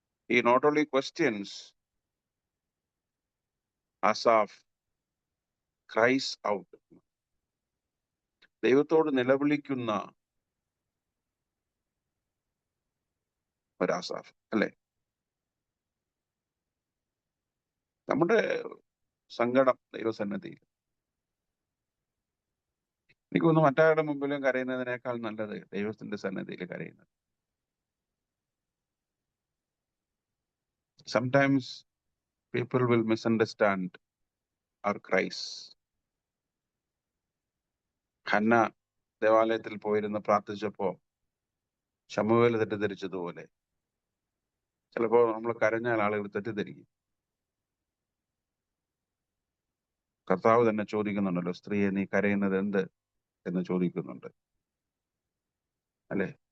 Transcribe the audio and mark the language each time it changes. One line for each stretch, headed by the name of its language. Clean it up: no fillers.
English: He not only questions, Asaph cries out.
Malayalam: ദൈവത്തോട് നിലവിളിക്കുന്ന ഒരു ആസാഫ്, അല്ലെ? നമ്മുടെ സങ്കടം ദൈവസന്നിധിയിൽ, എനിക്ക് തോന്നുന്നു മറ്റാരുടെ മുമ്പിലും കരയുന്നതിനേക്കാൾ നല്ലത് ദൈവത്തിന്റെ സന്നിധിയിൽ കരയുന്നത്.
English: Sometimes people will misunderstand our cries.
Malayalam: Hannah ദേവാലയത്തിൽ പോയിരുന്ന് പ്രാർത്ഥിച്ചപ്പോ ശമൂവേൽ തെറ്റിദ്ധരിച്ചതുപോലെ ചിലപ്പോ നമ്മൾ കരഞ്ഞാൽ ആളുകൾ തെറ്റിദ്ധരിക്കും. കർത്താവ് തന്നെ ചോദിക്കുന്നുണ്ടല്ലോ, സ്ത്രീയെ നീ കരയുന്നത് എന്ത് എന്ന് ചോദിക്കുന്നുണ്ട്, അല്ലെ?